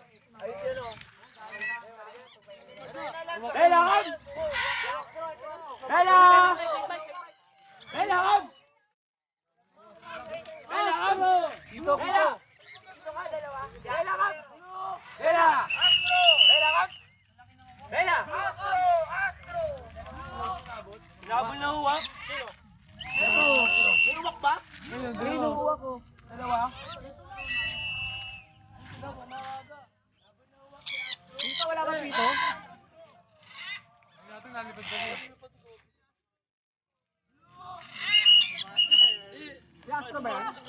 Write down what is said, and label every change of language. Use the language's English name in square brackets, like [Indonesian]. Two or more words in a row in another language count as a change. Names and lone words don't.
[Filipino] Ayun yun, oh. Bella, come! Bella! Bella, come! Bella, come! Dito. Bella! Dito ka, dalawa. Bella, come! Bella! Bella, come! Bella! Astro! Nabol na huwak? Sino? May huwak ba? Green. Huwak ko. Dalawa? Dito wala ba dito? Si Astro ba yan?